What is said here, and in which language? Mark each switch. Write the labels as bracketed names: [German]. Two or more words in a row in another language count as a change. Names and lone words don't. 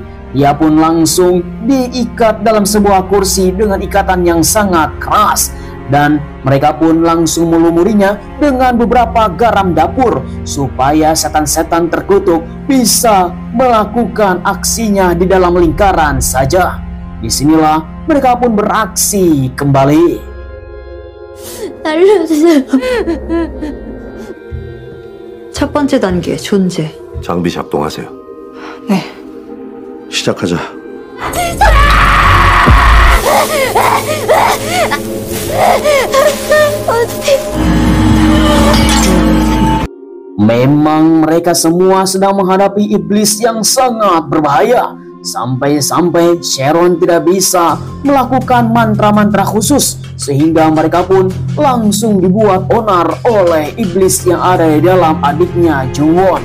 [Indonesian] Dia pun langsung diikat dalam sebuah kursi dengan ikatan yang sangat keras. Dan mereka pun langsung melumurinya dengan beberapa garam dapur supaya setan-setan terkutuk bisa melakukan aksinya di dalam lingkaran saja. Disinilah mereka pun beraksi kembali. [Korean] 알려주세요. 첫 번째 단계 존재. 장비 작동하세요. 네. 시작하자. [Indonesian] Memang mereka semua sedang menghadapi iblis yang sangat berbahaya. Sampai-sampai Sharon tidak bisa melakukan mantra-mantra khusus, sehingga mereka pun langsung dibuat onar oleh iblis yang ada di dalam adiknya Jungwon.